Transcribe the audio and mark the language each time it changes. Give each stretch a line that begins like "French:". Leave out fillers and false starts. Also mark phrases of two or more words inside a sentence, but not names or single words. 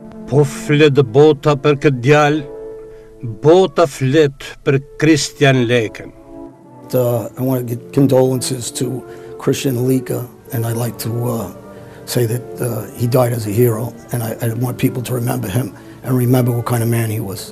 Albanian: Po flet bota për këtë djalë, bota flet për Christian Leken.
English: I want to give condolences to Christian Leka, and I'd like to say that he died as a hero, and I want people to remember him and remember what kind of man he was.